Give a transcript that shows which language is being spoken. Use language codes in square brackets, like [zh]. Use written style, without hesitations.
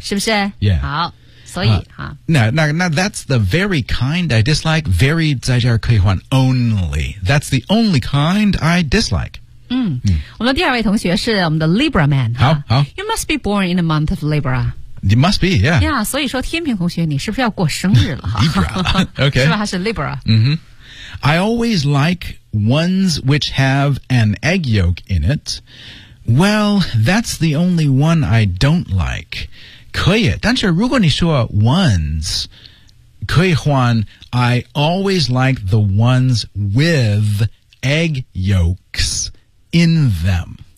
[zh] 是不是？ [en] Yeah. [zh] 好，所以 [en] 哈、那 that's the very kind I dislike. Very [zh] 在这儿可以换 [en] only. That's the only kind I dislike. [zh] 嗯，我们的第二位同学是我们的 Libra man 好好 [en] You must be born in the month of Libra You must be, yeah [zh] Yeah, 所以说天平同学你是不是要过生日了 [en] Libra, okay [zh] 是吧还是 Libra、 mm-hmm. [en] I always like ones which have an egg yolk in it Well, that's the only one I don't like [zh] 可以但是如果你说 [en] ones 可以换 I always like the ones with egg yolksin them.